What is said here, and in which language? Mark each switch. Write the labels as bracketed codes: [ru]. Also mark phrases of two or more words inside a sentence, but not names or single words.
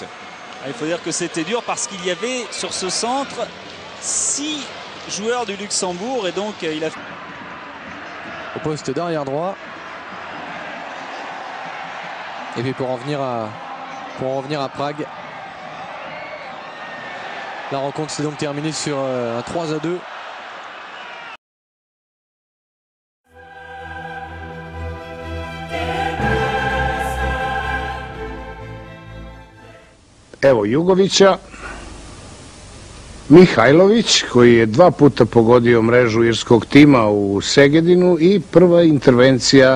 [fr] Il faut dire que c'était dur parce qu'il y avait sur ce centre 6 joueurs du Luxembourg, et donc il a... Au poste d'arrière droit. Et puis pour en venir à Prague. La rencontre s'est donc terminée sur un 3-2. [sr] Evo Jugovića, Mihajlović koji je 2 puta pogodio mrežu irskog tima u Segedinu i prva intervencija.